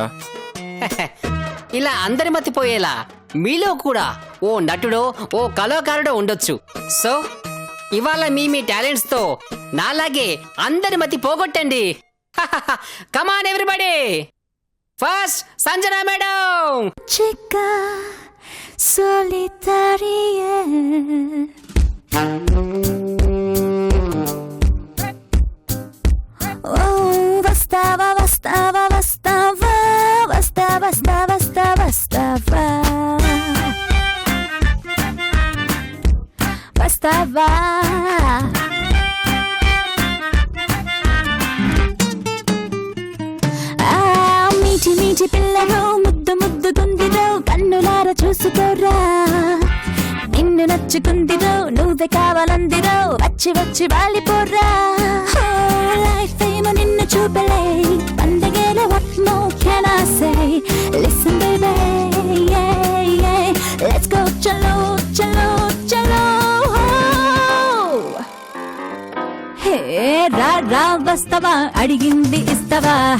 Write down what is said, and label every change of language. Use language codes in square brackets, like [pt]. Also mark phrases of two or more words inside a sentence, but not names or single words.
[te] ఇలా అందరి మతిపోయేలా మీలో కూడా ఓ నటుడో ఓ కళాకారుడో ఉండొచ్చు. సో ఇవాళ మీ టాలెంట్స్ తో నాలాగే అందరి మతి పోగొట్టండి. [en] Come on everybody. First Sanjana madam. [es] Chica solitaria. [it] Oh, bastava, bastava, bastava, bastava, bastava, bastava, bastava. Bastava. [te] మీటి మీటి పిల్లలో ముద్దు ముద్దు గుందిలో కన్నులార చూసుకోరా. నిన్ను నచ్చుకుందిరో నువ్వే కావాలందిరో వచ్చి వచ్చి వాలిపోరా. లైఫ్ ఏమో నిన్ను చూపలే పండగేల [en] what more can I say? Listen baby, yeah, yeah. Let's go [hi] चलो चलो चलो. [te] Hey రా రా వస్తావా అడిగింది ఇస్తావా.